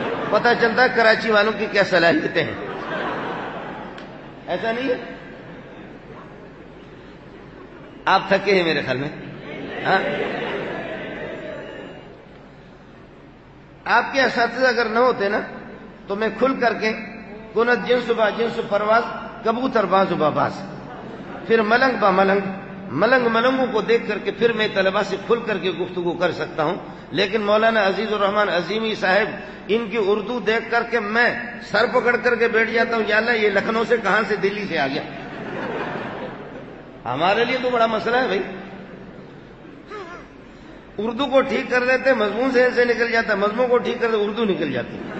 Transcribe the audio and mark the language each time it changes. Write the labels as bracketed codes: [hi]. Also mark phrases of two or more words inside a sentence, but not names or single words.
[ur] واہ، پتہ چلتا ہے کراچی والوں کی کیا صلاحیتیں ہیں۔ ایسا نہیں ہے؟ آپ تھکے ہیں میرے خیال میں. ہاں آپ کے اساتذہ اگر نہ ہوتے نا تو میں کھل کر کے [fa] کنت جنس با جنس پرواز کبوتر باز با باز، [ur] پھر [fa] ملنگ با ملنگ، [ur] ملنگوں کو دیکھ کر کے پھر میں طلباء سے کھل کر کے گفتگو کر سکتا ہوں. لیکن مولانا عزیز الرحمان عظیمی صاحب ان کی اردو دیکھ کر کے میں سر پکڑ کر کے بیٹھ جاتا ہوں، یا اللہ یہ لکھنؤ سے کہاں سے دلی سے آ گیا. ہمارے لیے تو بڑا مسئلہ ہے بھائی. اردو کو ٹھیک کر لیتے مضمون سے نکل جاتا، مضمون کو ٹھیک کر دیتے اردو نکل جاتی.